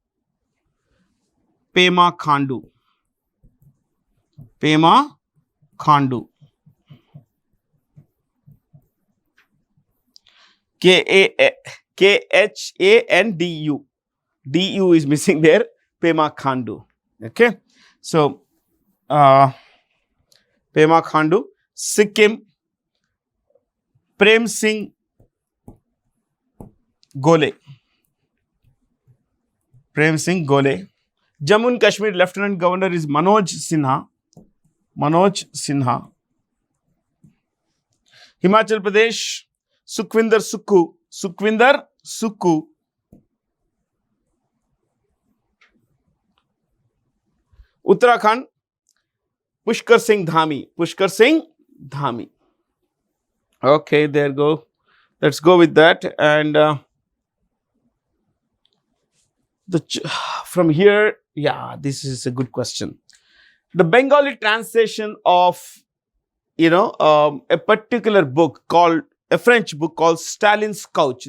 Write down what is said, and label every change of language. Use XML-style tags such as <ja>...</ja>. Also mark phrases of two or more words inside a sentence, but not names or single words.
<en>Pema Khandu. Pema Khandu. Khandu. DU is missing there. Pema Khandu. Okay. So, Pema Khandu. Sikkim. Prem Singh Gole. Prem Singh Gole. Jammu and Kashmir Lieutenant Governor is Manoj Sinha. Manoj Sinha. Himachal Pradesh. Sukhvinder Sukhu. Sukhvinder Sukhu. Uttarakhand. Pushkar Singh Dhami. Pushkar Singh Dhami. Okay, there go. Let's go with that. And from here, yeah, this is a good question. The Bengali translation of, a particular book called, a French book called Stalin's Couch.</en>